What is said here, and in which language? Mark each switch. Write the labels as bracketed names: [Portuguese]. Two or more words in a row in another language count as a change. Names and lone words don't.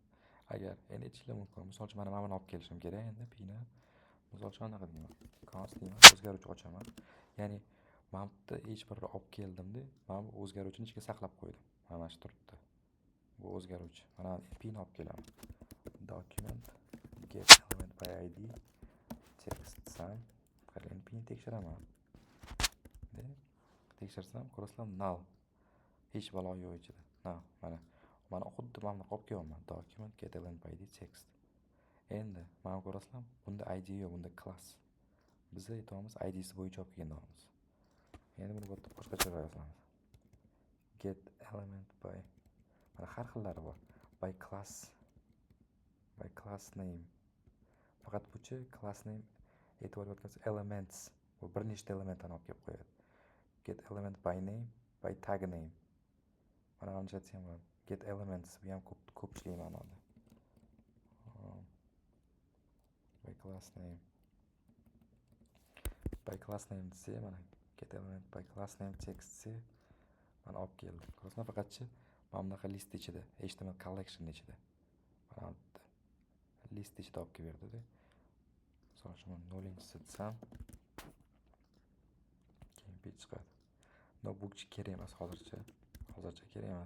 [Uzbek] Agar endi aytishlar mumkin, misol uchun mana buni olib kelishim kerak, endi pini misol uchun anaqa deyman, const deyman, o'zgaruvchi ochaman. Ya'ni mana bu h1 olib keldim-da, mana bu o'zgaruvchini ichiga saqlab qo'ydim. Mana shu turibdi. Bu o'zgaruvchi. Mana pini olib kelaman. [English] Document get element by id text sam. [Uzbek] Qarang, pini tekshiraman. Tekshirsam, ko'rasizlar, null. Hech balo yo'q ichida. Mana xuddi mana olib kelyapman. [English] Document get element by id text. [Uzbek] Endi mana ko'rasizlar, bunda id yo'q, bunda class. Biz aytamiz id'si bo'yicha olib kelganmiz. Endi buni boshqacha yozamiz. [English] Get element by, [Uzbek] mana har xillari bor. [English] By class name. [Uzbek] Faqat buchi [English] class name [Uzbek] e'tibor bersangiz elements, bu bir nechta elementlarni olib kelib qo'yadi. [English] Get element by name, by tag name. [Uzbek] Mana buni aytsam bo'ladi. [English] Get elements [Uzbek] bu ham ko'pchilik ma'noda. [English] By class name. By class name [Uzbek] desa, mana [English] get element by class name text [Uzbek] desa, mana olib keldi. Ko'rasizlar, faqatchi mana bunaqa list ichida, [English] HTML collection [Uzbek] ichida. Mana list ichida olib kelib berdi-da. Misol uchun 0-inchisi desam, keyin page chiqadi. Notebookchi kerak emas hozircha kerak emas.